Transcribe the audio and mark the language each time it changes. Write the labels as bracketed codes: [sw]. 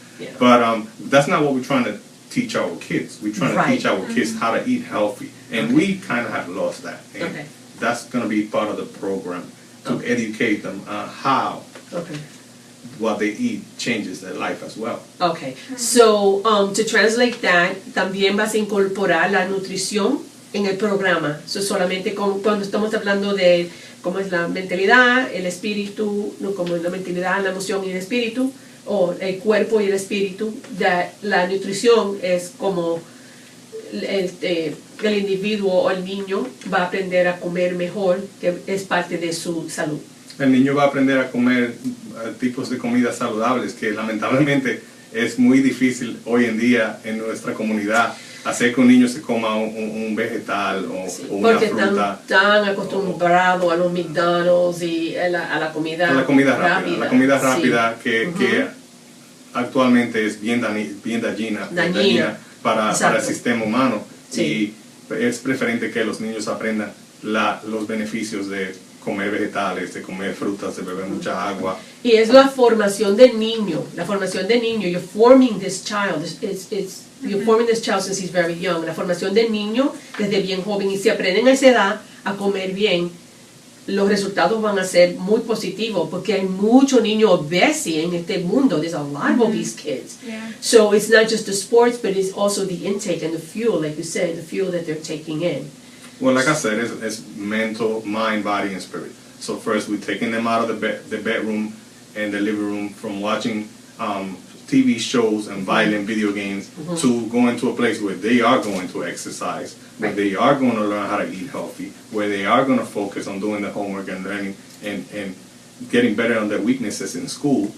[en] Yeah. But that's not what we're trying to teach our kids. We're trying to teach our kids how to eat healthy. And we kind of have lost that. And that's going to be part of the program, to educate them how what they eat changes their life as well. Okay, so to translate that, [es] también vas a incorporar la nutrición en el programa. So solamente cuando estamos hablando de cómo es la mentalidad, el espíritu, no como la mentalidad, la emoción y el espíritu, o el cuerpo y el espíritu, la nutrición es como el individuo o el niño va a aprender a comer mejor, que es parte de su salud. El niño va a aprender a comer tipos de comidas saludables, que lamentablemente es muy difícil hoy en día en nuestra comunidad hacer que un niño se coma un vegetal o una Porque fruta. están acostumbrados a los McDonald's y a la comida A la comida rápida. La comida sí. rápida que actualmente es bien dañina para el Exacto. sistema humano. Sí. Y es preferente que los niños aprendan los beneficios de comer vegetales, de comer frutas, de beber mucha agua. Y es la formación del niño. [en] You're forming this child. You're forming this child since he's very young. [es] La formación del niño desde bien joven. Y si aprenden a esa edad a comer bien, los resultados van a ser muy positivos porque hay muchos niños obesos en este mundo. [en] There's a lot of obese kids. Yeah. So it's not just the sports, but it's also the intake and the fuel, like you said, the fuel that they're taking in. Well, like I said, it's mental, mind, body, and spirit. So first, we're taking them out of the bedroom and the living room from watching TV shows and violent video games to going to a place where they are going to exercise, where they are going to learn how to eat healthy, where they are going to focus on doing the homework and learning and getting better on their weaknesses in school.